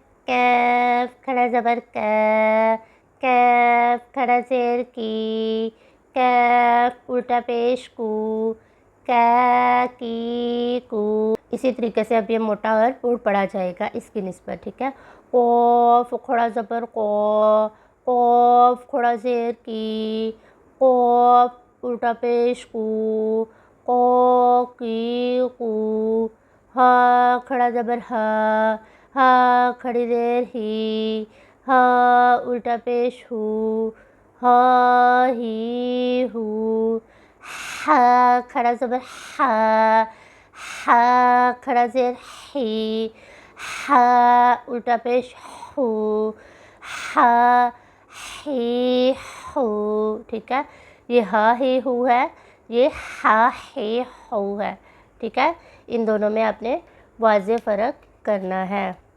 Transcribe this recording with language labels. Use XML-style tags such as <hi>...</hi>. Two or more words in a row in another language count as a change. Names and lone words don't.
<ur>کیف کھڑا زبر کا, کیف کھڑا زیر کی, کیف الٹا پیش کو, کا کی کو. اسی طریقے سے اب یہ موٹا اور پور پڑا جائے گا اس کی نسبت. ٹھیک ہے. قوف کھڑا زبر قو, قوف کھڑا زیر کی, قوف الٹا پیش کو, قو کی کو. ہا کھڑا زبر ہا, ہا کھڑی زیر ہی, ہا الٹا پیش ہو, ہا ہی ہو. ہا کھڑا زبر ہا, ہا کھڑا زیر ہی, ہا الٹا پیش ہو, ہا ہی ہو. ٹھیک ہے. یہ ہا ہی ہو ہے, یہ ہا ہی ہو ہے. ٹھیک ہے. ان دونوں میں آپ نے واضح فرق کرنا ہے.</ur>